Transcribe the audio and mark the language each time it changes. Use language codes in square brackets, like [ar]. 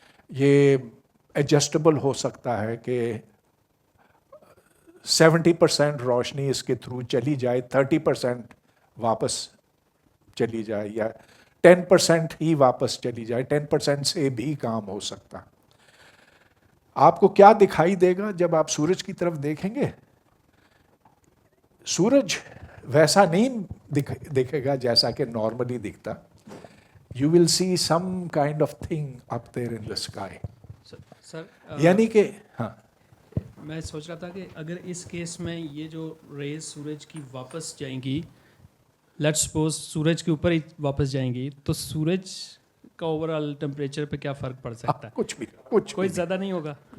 [ur] یہ ایڈجسٹیبل ہو سکتا ہے کہ 70% روشنی اس کے تھرو چلی جائے، 30% واپس چلی جائے، یا 10% ہی واپس چلی جائے. 10% سے بھی کام ہو سکتا. آپ کو کیا دکھائی دے گا جب آپ سورج کی طرف دیکھیں گے؟ سورج ویسا نہیں دکھے گا جیسا کہ نارملی دکھتا. [en] You will see some kind of thing up there in the sky. [ur] سر یعنی کہ ہاں، میں سوچ رہا تھا کہ اگر اس کیس میں یہ جو ریز سورج کی واپس جائیں گی، لیٹ سپوز سورج کے اوپر ہی واپس جائیں گی، تو سورج کا اوور آل ٹمپریچر پہ کیا فرق پڑ سکتا ہے؟ کچھ کوئی زیادہ نہیں ہوگا.